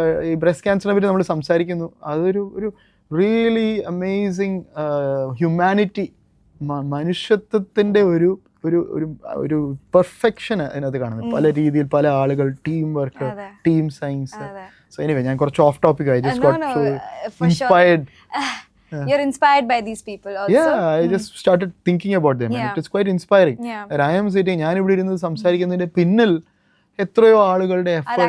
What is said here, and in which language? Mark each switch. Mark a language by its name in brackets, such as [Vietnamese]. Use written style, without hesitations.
[Malayalam] ഈ ബ്രസ്റ്റ് ക്യാൻസറിനെ പറ്റി നമ്മൾ സംസാരിക്കുന്നു, അതൊരു [English] really amazing humanity, [Malayalam] മനുഷ്യത്വത്തിൻ്റെ ഒരു പെർഫെക്ഷൻ അതിനകത്ത് കാണുന്നത്. പല രീതിയിൽ പല ആളുകൾ, team work, team science. [English] so anyway [Malayalam] ഞാൻ കുറച്ച് [English] Off topic ആയി. Just got so inspired. You're inspired by these people also. Yeah, I just started thinking about them and it is quite inspiring. And I am sitting, [Malayalam] ഞാൻ ഇവിടെ ഇരുന്ന് സംസാരിക്കുന്നതിന്റെ പിന്നിൽ എത്രയോ ആളുകളുടെ effort ആണ്.